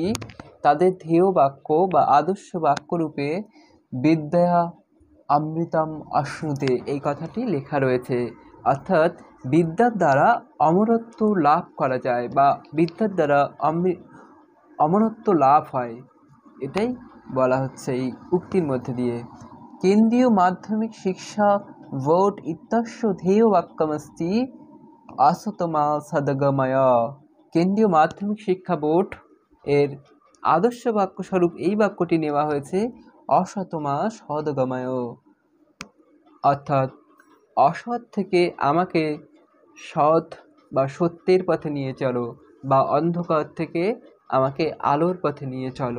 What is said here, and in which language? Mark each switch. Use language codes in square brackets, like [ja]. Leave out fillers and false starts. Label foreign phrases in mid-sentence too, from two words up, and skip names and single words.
[bn] তাদের ধ্যেয় বাক্য বা আদর্শ বাক্য রূপে [sa] বিদ্যা অমৃতম অশ্নুতে, [bn] এই কথাটি লেখা রয়েছে। অর্থাৎ বিদ্যার দ্বারা অমরত্ব লাভ করা যায়, বা বিদ্যার দ্বারা অমরত্ব লাভ হয়, এটাই বলা হচ্ছে এই উক্তির মধ্যে দিয়ে। [sa] केन्द्रीय माध्यमिक शिक्षा बोर्ड इत्यस्य ध्येयवाक्यमस्ति असतमा सद्गमय। [bn] কেন্দ্রীয় মাধ্যমিক শিক্ষা বোর্ড এর আদর্শ বাক্য স্বরূপ এই বাক্যটি নেওয়া হয়েছে [sa] অসতমা সদ্গময়, [bn] অর্থাৎ অসৎ থেকে আমাকে সৎ বা সত্যের পথে নিয়ে চলো, বা অন্ধকার থেকে আমাকে আলোর পথে নিয়ে চলো।